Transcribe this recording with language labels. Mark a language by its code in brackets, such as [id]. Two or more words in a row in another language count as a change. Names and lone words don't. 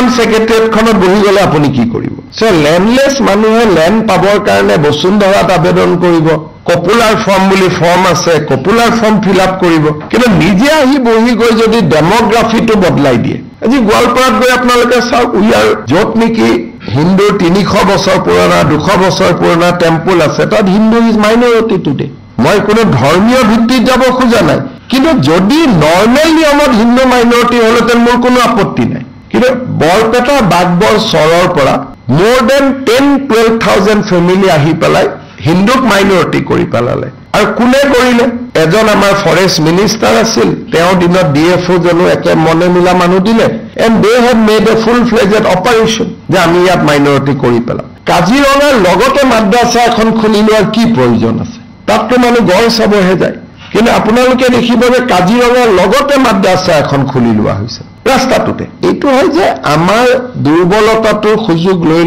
[as] সেক্ৰেটাৰিয়েটখনত বহি গলে আপুনি কি কৰিব [en] so landless [as] মানুহে ল্যান্ড পাবৰ কাৰণে বসুন্ধৰাত আবেদন কৰিব [en] popular form [as] বুলি ফৰ্ম আছে [en] popular form fill up [as] কৰিব কিন্তু নিজে আহি বহি গৈ যদি ডেমোগ্ৰাফিটো বদলাই দিয়ে আজি গোৱালপাৰাত গৈ আপোনালোকে চাওক ইয়াৰ যত নেকি হিন্দু 300 বছৰ পুৰণা 200 বছৰ পুৰণা টেম্পল আছে তাত [en] Hindu is minority today [as] মই কোনো ধৰ্মীয় ভিত্তিত যাব খোজা নাই কিন্তু যদি নৰ্মেল নিয়মত হিন্দু মাইনৰিটি হলতেন মোৰ কোনো আপত্তি নাই কিন্তু বৰপেটা বাগবৰ চৰৰ পৰা [en] more than [as] 10-12,000 ফ্যামিলি আহি পেলাই হিন্দুক মাইনৰিটি কৰি পেলালে আৰু কোনে কৰিলে এজন আমাৰ [en] forest minister [as] আছিল তেওঁ দিনত ডিএফও জনো একে মনে মিলা মানুহ দিলে [en] and they have made a full fledged operation [as] যে আমি ইয়াত মাইনৰিটি কৰি পেলাম কাজিৰঙাৰ লগতে মাদ্ৰাছা এখন খুলি লোৱাৰ কি প্ৰয়োজন আছে তাততো মানুহ গড় চাবহে যায় কিন্তু আপোনালোকে দেখিব যে কাজিৰঙাৰ লগতে মাদ্ৰাছা এখন খুলি লোৱা হৈছে ৰাস্তাটোতে এইটো হয় যে আমাৰ দুৰ্বলতাটো সুযোগ